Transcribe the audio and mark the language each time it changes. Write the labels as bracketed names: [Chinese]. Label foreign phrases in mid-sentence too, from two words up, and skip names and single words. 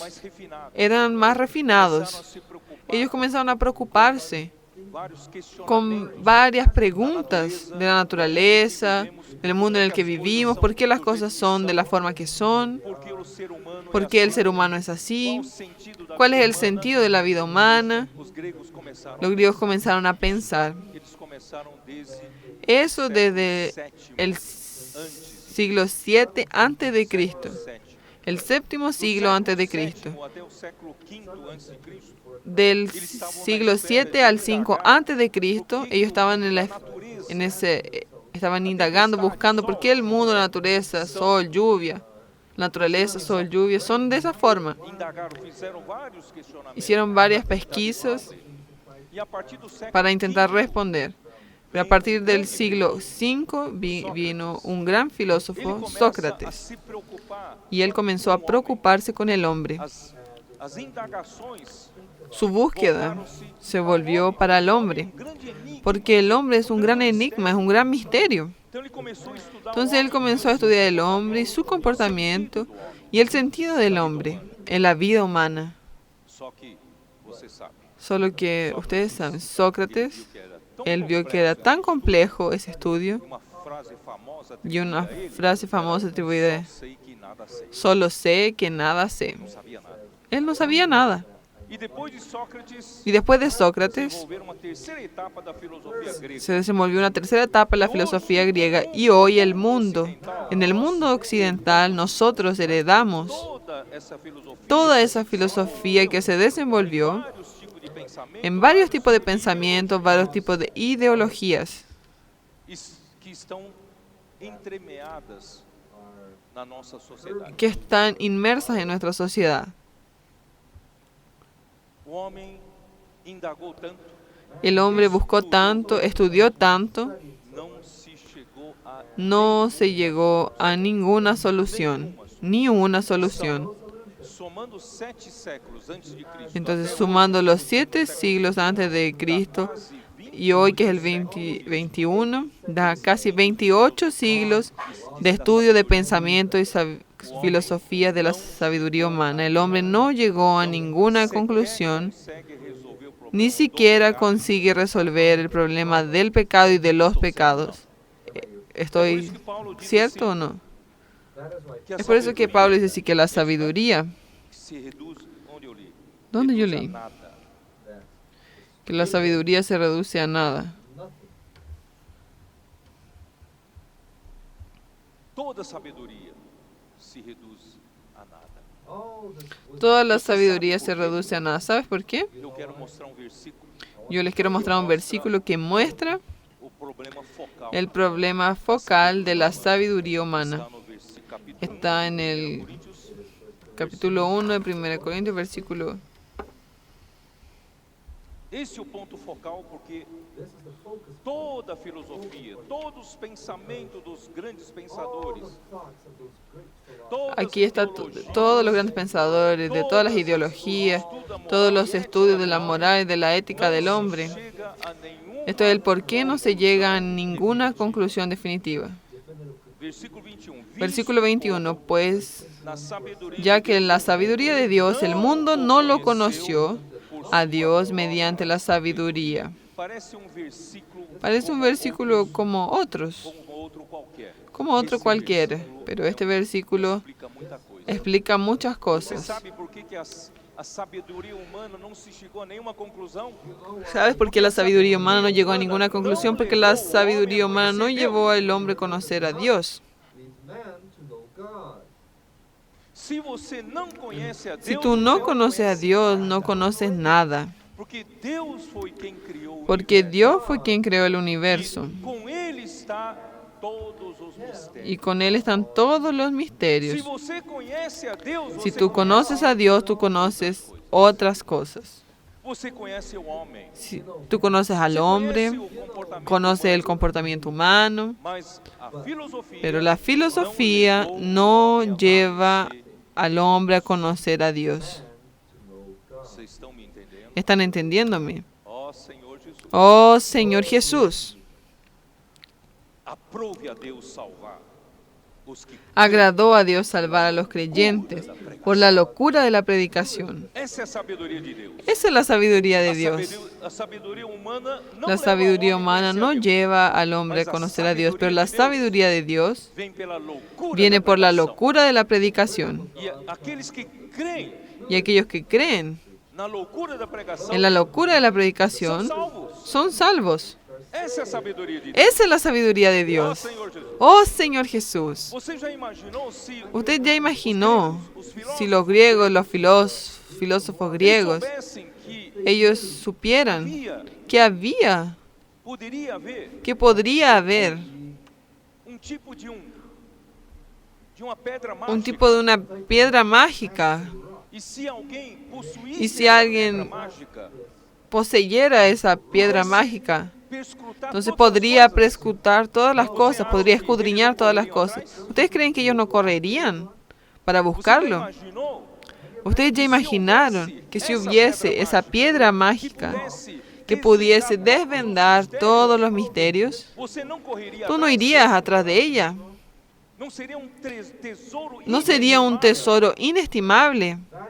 [Portuguese] mais refinados. [Spanish] eran más [Portuguese] Começaram a [Spanish] refinados. [Portuguese] se preocupar [Spanish] Ellos comenzaron a preocuparse [Portuguese] vários [Spanish] con [Portuguese] questionamentos [Spanish] varias preguntas de la naturaleza, del mundo en el que vivimos, por qué las cosas son de la forma que son, [Portuguese] por que o ser humano é [Spanish] por qué el [Portuguese] assim, [Spanish] ser humano es así, [Portuguese] qual o sentido da cuál es vida [Spanish] el [Portuguese] humana. [Spanish] sentido de la vida humana. [Portuguese] Os gregos começaram [Spanish] Los griegos comenzaron a pensar. [Portuguese] eles começaram desde [Spanish] Eso desde el siglo 7 antes de Cristo. El séptimo siglo antes de Cristo. [Portuguese] até o século V antes de Cristo. [Spanish] Del siglo 7 al 5 antes de Cristo, ellos estaban estaban indagando, buscando por qué el mundo, la naturaleza, sol, lluvia, naturaleza, sol, lluvia, son de esa forma. [Portuguese] Indagaram, fizeram vários questionamentos. [Spanish] Hicieron varias pesquisas [Portuguese] E a partir do século [Spanish] para intentar responder. Pero a partir del siglo V vino un gran [Portuguese] ele [Spanish] filósofo, [Portuguese] começa a [Spanish] Sócrates, [Portuguese] se preocupar. [Spanish] y él comenzó a preocuparse con el hombre. [Portuguese] As indagações [Spanish] Su búsqueda se volvió para el hombre, [Portuguese] grande enigma. [Spanish] porque el hombre es un gran enigma, es un gran misterio. [Portuguese] Então ele começou a estudar [Spanish] Entonces él comenzó a estudiar el hombre y su comportamiento y el sentido del hombre en la vida humana. [Portuguese] Só que você sabe, [Spanish] Solo que ustedes saben, Sócrates, [Portuguese] que era tão [Spanish] él vio que era tan complejo ese estudio [Portuguese] uma frase famosa [Spanish] y una [Portuguese] atribuída a ele, [Spanish] frase famosa atribuida, [Portuguese] sei que nada sei. [Spanish] solo sé que nada sé. [Portuguese] Não sabia nada. [Spanish] Él no sabía nada. [Portuguese] E depois de Sócrates, [Spanish] Y después de Sócrates, [Portuguese] desenvolveram uma terceira etapa da filosofia grega. [Spanish] se desenvolvió una tercera etapa en la filosofía griega y hoy el mundo, en el mundo occidental, nosotros heredamos [Portuguese] Toda essa filosofia [Spanish] toda esa filosofía que se desenvolvió [Portuguese] vários tipos de pensamento [Spanish] en varios tipos de pensamientos, varios tipos de ideologías [Portuguese] que estão entremeadas na nossa sociedade. [Spanish] que están inmersas en nuestra sociedad. [Portuguese] O homem indagou tanto, [Spanish] El hombre buscó tanto, estudió tanto, [Portuguese] não se chegou a [Spanish] no se llegó a ninguna solución, ni una solución. [Portuguese] somando 7 séculos antes de Cristo. [Spanish] Entonces, sumando los 7 siglos antes de Cristo y hoy que es el 21, da casi 28 siglos de estudio de pensamiento y filosofía de la sabiduría humana. El hombre no llegó a ninguna conclusión, ni siquiera consigue resolver el problema del pecado y de los pecados. ¿Estoy cierto o no? Es por eso que Pablo dice así que la sabiduría, [Portuguese] se reduz onde eu li. [Spanish] ¿dónde yo [Portuguese] Reduz a [Spanish] leí? [Portuguese] nada. [Spanish] Que la sabiduría se reduce a nada. [Portuguese] Toda sabedoria se reduz a nada. [Spanish] Toda la sabiduría se reduce a nada. ¿Sabes por qué? [Portuguese] Eu quero mostrar um versículo, [Spanish] Yo les quiero mostrar un versículo que muestra [Portuguese] o problema focal. [Spanish] el problema focal de la sabiduría humana. [Portuguese] Está no capítulo [Spanish] Está en el [Portuguese] Coríntios, [Spanish] capítulo 1 de 1 Corintios, versículo. [Portuguese] esse é o ponto focal, porque toda a filosofia, todos os pensamentos dos grandes pensadores, todas [Spanish] Aquí está [Portuguese] as teologias, [Spanish] todos los grandes pensadores, de todas las ideologías, todos los estudios de la moral y de la ética del hombre. [Portuguese] chega a nenhum. [Spanish] Esto es el por qué no se llega a ninguna conclusión definitiva. [Portuguese] Versículo 21. [Spanish] Versículo 21, pues [Portuguese] Na sabedoria [Spanish] ya que la sabiduría de Dios, el mundo no lo conoció a Dios mediante la sabiduría. [Portuguese] parece [Spanish] un versículo como otros, [Portuguese] como outro qualquer. [Spanish] como otro cualquiera, pero este versículo [Portuguese] Explica muita coisa. [Spanish] explica muchas [Portuguese] Você [Spanish] cosas. [Portuguese] sabe por que a sabedoria humana não se chegou a nenhuma conclusão? [Spanish] ¿Sabes por qué la sabiduría humana no llegó a ninguna conclusión? Porque la sabiduría humana no llevó al hombre a conocer a Dios. [Portuguese] Se você não conhece a Deus, [Spanish] Si tú no [Portuguese] você [Spanish] conoces a [Portuguese] conhece [Spanish] Dios, [Portuguese] nada. [Spanish] no conoces nada. [Portuguese] Porque Deus foi quem criou o [Spanish] Porque [Portuguese] universo. [Spanish] Dios fue quien creó el universo. [Portuguese] E com ele está todos os mistérios. [Spanish] Y con Él están todos los [Portuguese] Se [Spanish] misterios. [Portuguese] você conhece a Deus, [Spanish] Si [Portuguese] você [Spanish] tú conoces a Dios, tú conoces otras cosas. [Portuguese] Você conhece o homem. [Spanish] Si tú conoces al hombre, [Portuguese] Conhece o comportamento [Spanish] conoces el [Portuguese] humano. [Spanish] comportamiento humano, [Portuguese] Mas a filosofia [Spanish] pero la filosofía no lleva al hombre a conocer a Dios. [Portuguese] Vocês estão me entendendo? [Spanish] ¿Están entendiéndome? [Portuguese] Ó Senhor Jesus, [Spanish] Oh Señor Jesús, [Portuguese] aprove a Deus salvar os que [Spanish] agradó a Dios salvar a los creyentes por la locura de la predicación. [Portuguese] Essa é a sabedoria de Deus. [Spanish] Esa es la sabiduría de [Portuguese] A [Spanish] Dios. [Portuguese] sabedoria humana não [Spanish] La [Portuguese] leva [Spanish] sabiduría [Portuguese] ao homem [Spanish] humana [Portuguese] a conhecer [Spanish] no [Portuguese] a Deus. [Spanish] lleva al hombre a conocer a Dios, pero la sabiduría de Dios [Portuguese] Vem pela loucura [Spanish] viene [Portuguese] da [Spanish] por la [Portuguese] pregação. [Spanish] locura de la predicación. [Portuguese] E aqueles que creem [Spanish] Y aquellos que creen [Portuguese] na loucura da pregação [Spanish] en la locura de la [Portuguese] são [Spanish] predicación [Portuguese] salvos. [Spanish] son salvos. [Portuguese] Essa é a sabedoria de Deus. [Spanish] Esa es la sabiduría de [Portuguese] Ó [Spanish] Dios. [Portuguese] Senhor Jesus. [Spanish] Oh Señor Jesús, [Portuguese] Você já imaginou se [Spanish] ¿usted ya imaginó [Portuguese] os [Spanish] si los griegos, los filósofos griegos, [Portuguese] soubessem que [Spanish] ellos supieran [Portuguese] havia, poderia haver [Spanish] que podría haber [Portuguese] tipo de uma pedra mágica? [Spanish] un tipo de una piedra mágica, [Portuguese] E se alguém possuísse [Spanish] y si [Portuguese] essa [Spanish] alguien [Portuguese] pedra mágica, [Spanish] poseyera esa piedra mágica, [Portuguese] perscrutar [Spanish] entonces [Portuguese] todas as [Spanish] podría [Portuguese] coisas, [Spanish] prescrutar todas las cosas, podría escudriñar todas las cosas. ¿Ustedes creen que ellos no correrían para [Portuguese] você já [Spanish] buscarlo? [Portuguese] imaginou [Spanish] ¿Ustedes ya imaginaron que si hubiese esa piedra mágica que pudiese desvendar todos los misterios, [Portuguese] você não correria [Spanish] tú no [Portuguese] atrás? [Spanish] irías atrás de ella? [Portuguese] Não seria tesouro [Spanish] ¿No sería un [Portuguese] inestimável? [Spanish] tesoro inestimable?